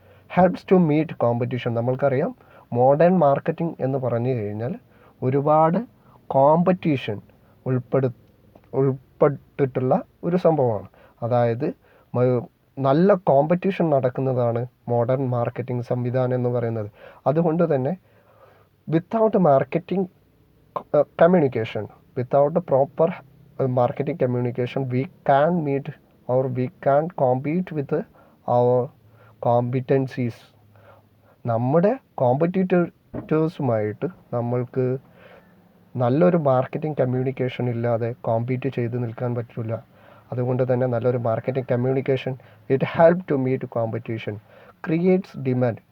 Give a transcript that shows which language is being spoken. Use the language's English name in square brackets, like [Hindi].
[English] Helps to meet competition. [Malayalam] നമ്മൾക്കറിയാം modern marketing എന്ന് പറഞ്ഞു കഴിഞ്ഞാൽ ഒരുപാട് കോമ്പറ്റീഷൻ ഉൾപ്പെട്ടിട്ടുള്ള ഒരു സംഭവമാണ്. അതായത് നല്ല കോമ്പറ്റീഷൻ നടക്കുന്നതാണ് മോഡേൺ മാർക്കറ്റിംഗ് സംവിധാനം എന്ന് പറയുന്നത്. അതുകൊണ്ട് തന്നെ [English] Without marketing communication, without proper marketing communication, we can meet or we can compete with our competencies. [Malayalam] നമ്മുടെ കോമ്പറ്റീറ്റേഴ്സുമായിട്ട് നമ്മൾക്ക് നല്ലൊരു മാർക്കറ്റിംഗ് കമ്മ്യൂണിക്കേഷൻ ഇല്ലാതെ കോമ്പീറ്റ് ചെയ്ത് നിൽക്കാൻ പറ്റില്ല. അതുകൊണ്ട് തന്നെ നല്ലൊരു [English] Marketing communication it help to meet competition, creates demand.